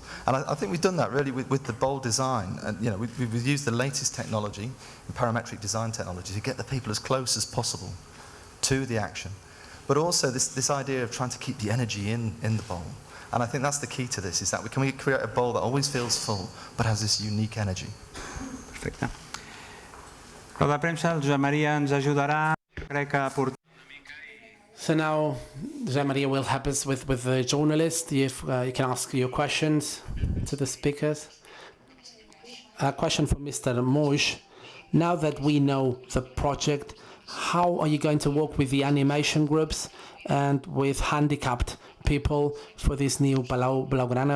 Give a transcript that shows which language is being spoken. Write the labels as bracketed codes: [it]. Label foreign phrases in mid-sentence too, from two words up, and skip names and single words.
[en] And I think we've done that really with the bowl design. And, you know, we've used the latest technology, the parametric design technology, to get the people as close as possible to the action. But also this idea of trying to keep the energy in the bowl. And I think that's the key to this, is that we can create a bowl that always feels full, but has this unique energy. [ca] Perfecte. Roda de premsa, el Josep Maria ens ajudarà, crec que [en] So now Josep Maria will help us with the journalist. If you can ask your questions to the speakers. A question for Mr. Moix. Now that we know the project, how are you going to work with the animation groups and with handicapped people for this new Palau Blaugrana?